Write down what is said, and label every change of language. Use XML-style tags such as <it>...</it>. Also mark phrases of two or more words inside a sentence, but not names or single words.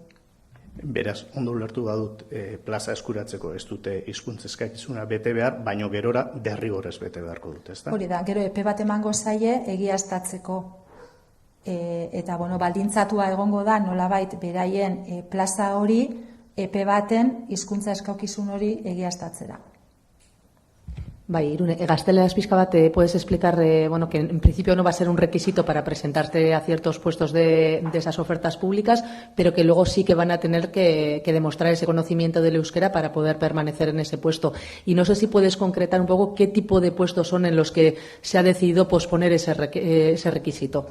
<eu>Beraz, ondo ulertu badut plaza eskuratzeko ez dute hizkuntza eskakizuna bete behar, baino gerora derrigorrez bete beharko dute, ezta? Hori da, gero epe bat emango zaie egiaztatzeko. Eta baldintzatua egongo da nolabait beraien plaza hori epe baten hizkuntza eskakizun hori egiaztatzera. Bai, Irune, gazteleraz pixka bat,</eu> <es>puedes explicar que en principio no va a ser un requisito para presentarte a ciertos puestos de esas ofertas públicas, pero que luego sí que van a tener que demostrar ese conocimiento del euskera para poder permanecer en ese puesto. Y no sé si puedes concretar un poco qué tipo de puestos son en los que se ha decidido posponer ese requisito.</es>